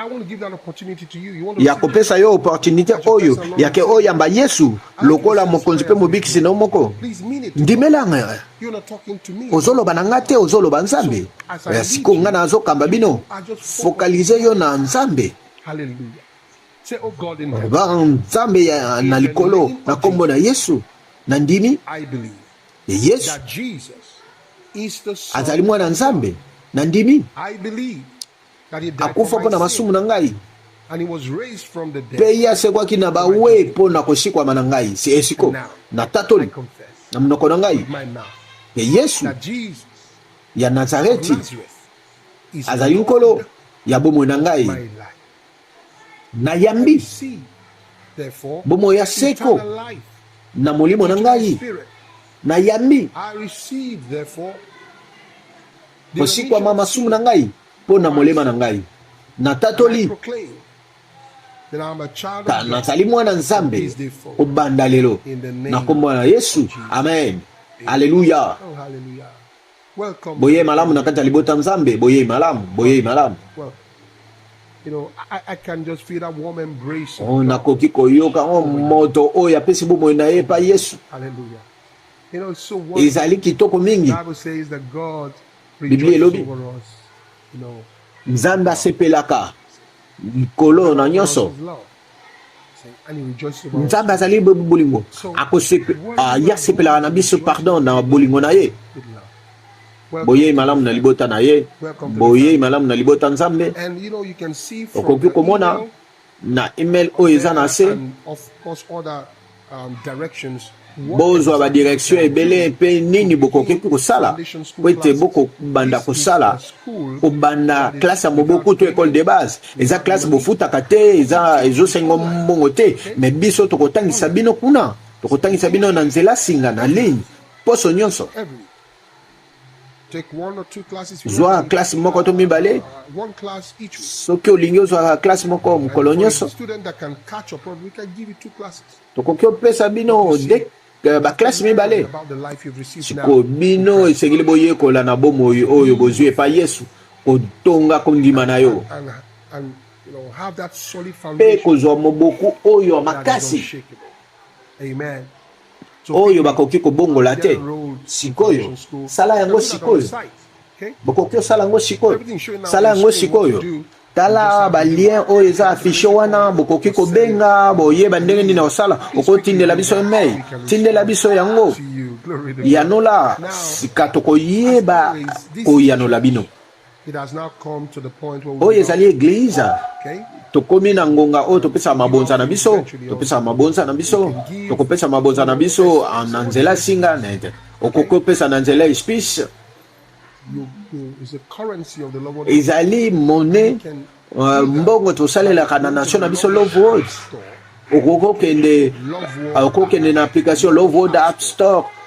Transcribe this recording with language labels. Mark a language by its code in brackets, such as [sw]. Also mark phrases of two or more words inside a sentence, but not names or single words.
[ln] Ya kopesa yo opportunité oyo ya ke oyamba Yesu lokola mokonzi pe mobikisi na moko. Ndimelanga ozoloba na ngate ozoloba Nzambe. Siko ngana azokamba bino focaliser yo na Nzambe. [en] Hallelujah. Say, oh God in heaven, [ln] Nzambe ya na likolo na kombo na Yesu na ndimi [en] I believe Yesu that Jesus is the Son. [ln] azali mwana Nzambe na ndimi [en] I believe that he died [ln] akufa [en] for [ln] mpo na [en] my [ln] masumu [en] sin, [ln] na ngai [en] and he was raised from the dead. [ln] pe ye asekwaki na bawe mpo na koshikwa na ngai si esiko na [en] I [ln] tatoli [en] confess [ln] na monoko na ngai [en] with my mouth Yesu that Jesus ya of Nazareti Nazareth is [ln] azali [en] Lord [ln] nkolo ya bomoi na [en] of [ln] ngai [en] my life. [ln] na [en] I [ln] yambi [en] receive, therefore, [ln] bomoi ya seko [en] eternal life [ln] na molimo na [en] into my [ln] ngai [en] spirit. [ln] na yambi [en] I receive, therefore, the [ln] koshikwa [en] remission of [ln] masumu [en] sin. [ln] na ngai mpo na molema na ngai na [en] And I [ln] tatoli [en] proclaim that I'm a child [ln] ka [en] of God. [ln] nazali mwana Nzambe obanda lelo na kombo na Yesu. Amen. Alleluya. [en] Oh, hallelujah. Welcome. [ln] Boye malamu na kati ya libota Nzambe. Boye malamu. [en] Well, you know, I can just feel that warm embrace. of Oh, God. [ln] nakoki koyoka moto oyo apesi bomoi na ye pa Yesu. [en] Hallelujah. You know, it's so wonderful. [ln] Ezali kitoko mingi. [en] The Bible says that God Biblia rejoices [ln] elobi. [en] over us. You know, [ln] Nzambe asepelaka likolo na nyonso. [en] of love. And he rejoices over us. [ln] Nzambe azali bolingo. Ya sepelaka na biso pardon na bolingo na ye. [en] With love. Welcome. [ln] Boye malamu na libota na ye. Boye malamu na libota Nzambe. [en] And you know, you can see from [ln] Okoki [en] the [ln] komona email na email oyo eza na se. [en] and of course other directions. [ln] Bozwa ba direction ebele pe nini bokoki kosala po ete bokobanda kosala kobanda classe ya moboku to [fr] école de base [ln] eza classe bofutaka te eza ezosenga mbongo te me biso tokotangisa bino kuna tokotangisa bino na nzela singa na ligne poso nyonso [en] Take one or two classes. [ln] zwa classe moko to mibale [en] One class each week. [ln] soki olingi ozwaka classe moko [en] And [ln] mokolo [en] for a [ln] nyonso [en] student that can catch up, we can give you two classes. [ln] tokoki opesa bino baklasse mibale [en] About the life you've received [ln] siko [en] now. [ln] bino esengeli boyekola na bomoi oyo bozwi epa Yesu kotonga kondima na yo [en] And you know, have that solid [ln] mpe [en] foundation [ln] kozwa moboku oyo [en] that is [ln] makasi [en] unshakable. Amen. So [ln] oyo bakoki kobongola te [en] get enrolled in [ln] sikoyo [en] foundation school. [ln] sala yango [en] You can do that on the [ln] sikoyo [en] site, okay? [ln] bokoki osala yango sikoyo [en] Everything showing now [ln] sala [en] on the [ln] yango [en] screen what to [ln] sikoyo [en] do [ln] tala ba lien o eza affiché wana bokoki kobenga boyeba ndenge nini osala okotindela biso email tindela biso yango yanola sika tokoyeba koyanola bino oyo ezali eglize tokomi na ngonga oyo topesa mabonza na biso tokopesa mabonza na biso na nzela singa nete okokopesa na nzela espice ezali monnaie mbongo tosalelaka na nation na biso Love World okokende na application Love World App Store